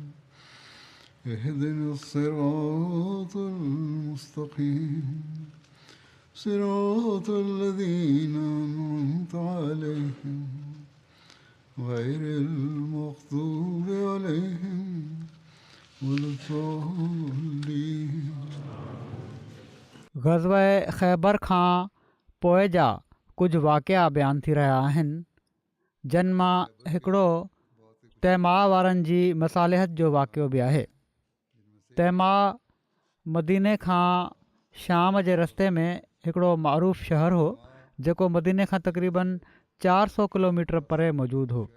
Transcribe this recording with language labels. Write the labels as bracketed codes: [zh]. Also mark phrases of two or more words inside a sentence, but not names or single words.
[ar] اهدنا الصراط المستقيم صراط الذين أنعمت عليهم غير المغضوب عليهم ولا الضالين. [sd] ग़ज़वा ख़ैबर खां पोइ जा कुझु वाक़िया बयानु थी रहिया आहिनि, जिन मां हिकिड़ो तैमा वारनि जी मसालिहत जो वाक़ियो बि आहे। तैमा मदीने खां शाम जे रस्ते में हिकिड़ो मअरूफ़ शहर हो, जेको मदीने खां तक़रीबन 400 किलोमीटर परे मौजूदु हो।